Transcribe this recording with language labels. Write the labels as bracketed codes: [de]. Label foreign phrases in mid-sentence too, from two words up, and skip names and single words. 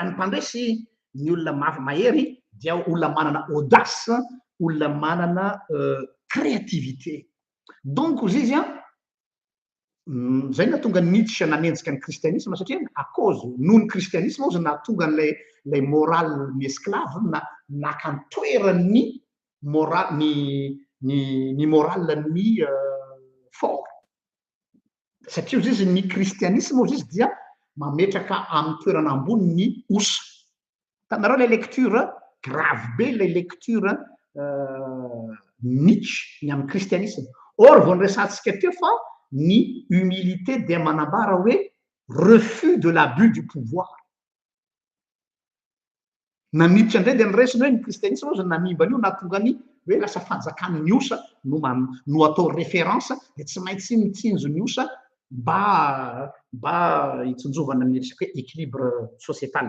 [mg] ny mpandresy ny olona mahery dia olona manana audace olona manana créativité donc izy izy a zay nahatonga Nietzsche nanenjika ny kristianisme satria [fr] à cause [mg] noho ny kristianisme ozy nahatonga lay morale ny esclave naka ny toerany ny morale ny fort satria ozy izy ny kristianisme ozy izy dia mametraka amin'ny toerana ambony ny osa. Tanareo le lecture grave be le lecture Nietzsche ny amin'ny kristianisme. Or vao niresantsika teo fa ny humilité dia manambara hoe [fr] refus de l'abus du pouvoir. [mg] Na Nietzsche indray dia niresina hoe ny kristianisme zany namimba an'io na tonga ny hoe lasa fanjakan'ny osa no atao référence dia tsy maintsy mitsinjo ny osa mba hitsonjovana amin'ny resaka hoe [fr] équilibre sociétal.